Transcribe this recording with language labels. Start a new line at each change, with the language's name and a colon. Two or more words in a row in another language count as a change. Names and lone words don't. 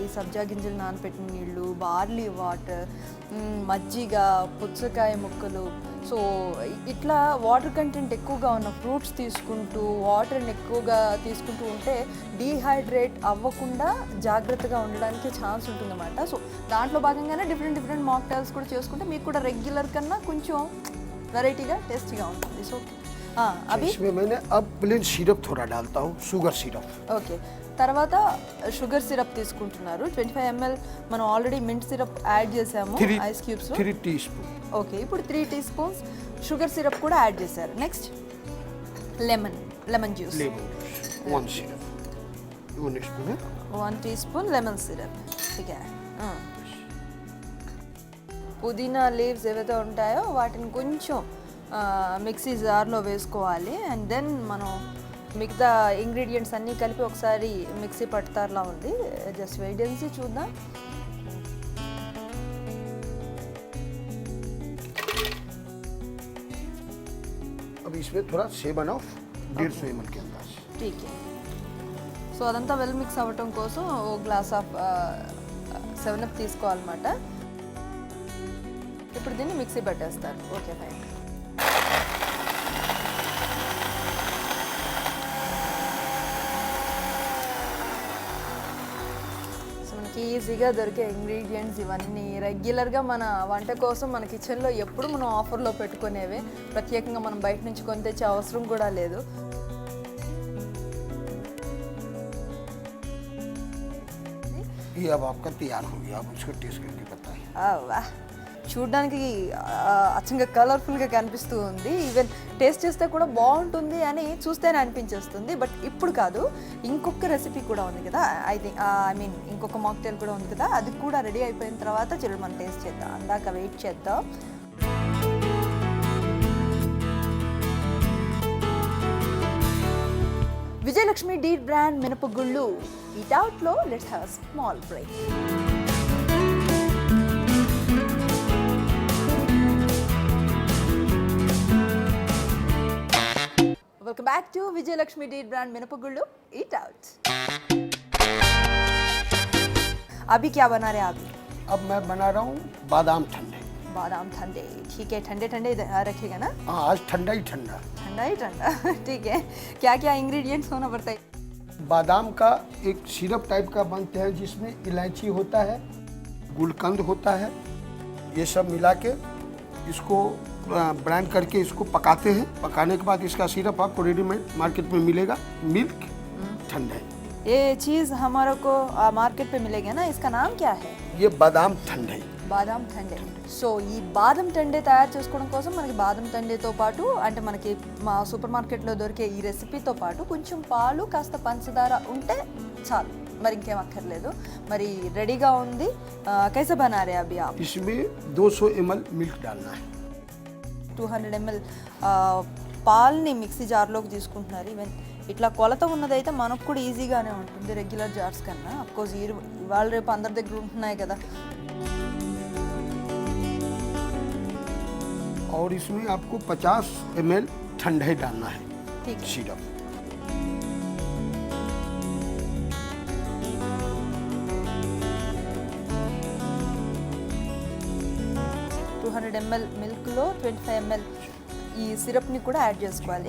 Telugu: సబ్జా గింజలు నానపెట్టిన నీళ్ళు, బార్లీ వాటర్, మజ్జిగ, పుచ్చకాయ ముక్కలు, సో ఇట్లా
English: water content
Telugu: ఎక్కువగా ఉన్న ఫ్రూట్స్ తీసుకుంటూ వాటర్ని ఎక్కువగా తీసుకుంటూ ఉంటే డీహైడ్రేట్ అవ్వకుండా జాగ్రత్తగా ఉండడానికి ఛాన్స్ ఉంటుందన్నమాట. సో దాంట్లో భాగంగానే
English: different mocktails
Telugu: కూడా చేసుకుంటే మీకు కూడా రెగ్యులర్ కన్నా కొంచెం వెరైటీగా టేస్టీగా ఉంటుంది. సో అవి
Hindi: इसमें मैंने अब
English: plain syrup
Hindi: थोड़ा डालता हूँ,
English: sugar syrup.
Telugu: ఓకే. తర్వాత
English: sugar syrup
Telugu: తీసుకుంటున్నారు. 25 ml మనం
English: already mint syrup add
Telugu: చేసాము
English: ice cubes.
Hindi: 3 टीस्पून।
Telugu: ఓకే, ఇప్పుడు 3
English: tea spoons sugar syrup
Telugu: కూడా యాడ్ చేశారు.
English: next lemon juice, lemon juice
Hindi: 1 सिरप, 1 स्पून है।
English: 1 tea spoon lemon syrup.
Hindi: ठीक है।
Telugu: పుదీనా లీవ్స్ ఏవైతే ఉంటాయో వాటిని కొంచెం మిక్సీ జార్లో వేసుకోవాలి.
English: and then
Telugu: మనం మిగతా ఇంగ్రీడియంట్స్ అన్నీ కలిపి ఒకసారి మిక్సీ పడతారులా ఉంది.
English: just wait
Telugu: చేసి చూద్దాం.
Hindi: अब इसमें थोड़ा 7 ऑफ 150 ml के अंदाज। ठीक है।
Telugu: సో అదంతా
English: well mix
Telugu: అవ్వటం కోసం ఓ
English: glass of 7 Up
Telugu: తీసుకోవాలన్నమాట. ఇప్పుడు దీన్ని మిక్సీ పట్టేస్తారు.
English: okay fine.
Telugu: సో మనకి ఈజీగా దొరికే ఇంగ్రీడియంట్స్ ఇవన్నీ రెగ్యులర్గా మన వంట కోసం మన కిచెన్లో ఎప్పుడు మనం ఆఫర్లో పెట్టుకునేవే, ప్రత్యేకంగా మనం బయట నుంచి కొని తెచ్చే అవసరం కూడా లేదు.
Hindi: ये अब आपका तैयार हो गया, आप उसको टेस्ट करके बताइए।
Telugu: వాహ్, చూడ్డానికి అచ్చంగా కలర్ఫుల్గా కనిపిస్తూ ఉంది. ఈవెన్ టేస్ట్ చేస్తే కూడా బాగుంటుంది అని చూస్తేనే అనిపించేస్తుంది. బట్ ఇప్పుడు కాదు, ఇంకొక రెసిపీ కూడా ఉంది కదా,
English: I mean
Telugu: ఇంకొక మాక్టైల్ కూడా ఉంది కదా, అది కూడా రెడీ అయిపోయిన తర్వాత చూడండి మనం టేస్ట్ చేద్దాం. అందాక వెయిట్ చేద్దాం. విజయలక్ష్మి డీర్ బ్రాండ్ మినపగుళ్ళు.
English: Eat Out-lo let's have small break. welcome back to Vijayalakshmi Deer Brand మినపగుళ్ళు. Eat Out.
Hindi: अभी क्या बना रहे आप? अब मैं बना रहा हूँ बादाम ठंडे। बादाम ठंडे, ठीक है, ठंडे ठंडे रखेगा ना? हाँ आज ठंडा ही ठंडा। ठंडा ही ठंडा ठीक है। क्या क्या इंग्रेडिएंट्स होना पड़ता है? बादाम का एक सिरप टाइप का बनते हैं जिसमें इलायची होता है, गुलकंद होता है, ये सब मिला के इसको ब्रांड करके इसको पकाते हैं। पकाने के बाद इसका सिरप आपको रेडीमेड मार्केट में मिलेगा। मिल्क ठंडे, ये चीज़ हमारे को मार्केट पे मिलेगा ना, इसका नाम क्या है? ये बादाम ठंडे।
Telugu: బాదం టండే. సో ఈ బాదం టండే తయారు చేసుకోవడం కోసం మనకి బాదం టండేతో పాటు అంటే మనకి మా సూపర్ మార్కెట్లో దొరికే ఈ రెసిపీతో పాటు కొంచెం పాలు కాస్త పంచదార ఉంటే చాలు, మరి ఇంకేం అక్కర్లేదు. మరి రెడీగా ఉంది.
Hindi: कैसा बना रे अभी आप? इसमें 200 ml मिल्क डालना है।
Telugu: 200 ml పాల్ని మిక్సీ జార్లోకి తీసుకుంటున్నారు. ఈవెన్ ఇట్లా కొలత ఉన్నదైతే మనకు కూడా ఈజీగానే ఉంటుంది
English: regular jars
Telugu: కన్నా. అఫ్కోర్స్ ఇవాళ రేపు అందరి దగ్గర ఉంటున్నాయి కదా.
Hindi: और इसमें आपको 50 ml ठंडे डालना है। ठीक है। सिरप
Telugu: 200 ml మిల్క్లో 25 ml ఈ సిరప్ని కూడా యాడ్ చేసుకోవాలి.